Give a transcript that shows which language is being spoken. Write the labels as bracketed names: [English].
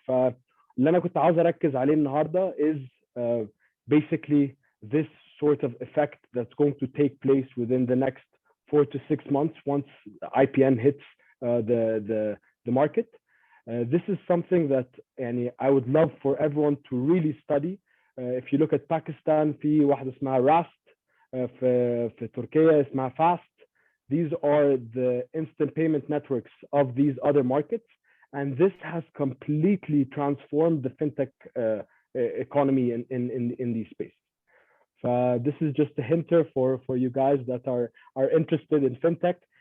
[Arabic] فاللي انا كنت عاوز اركز عليه النهارده [English] is basically this sort of effect that's going to take place within the next 4 to 6 months once IPN hits the market. This is something that I would love for everyone to really study. If you look at Pakistan, [Arabic] في واحدة اسمها راست, في تركيا اسمها فاست. [English] These are the instant payment networks of these other markets, and this has completely transformed the fintech economy in these spaces. This is just a hinter for you guys that are interested in fintech.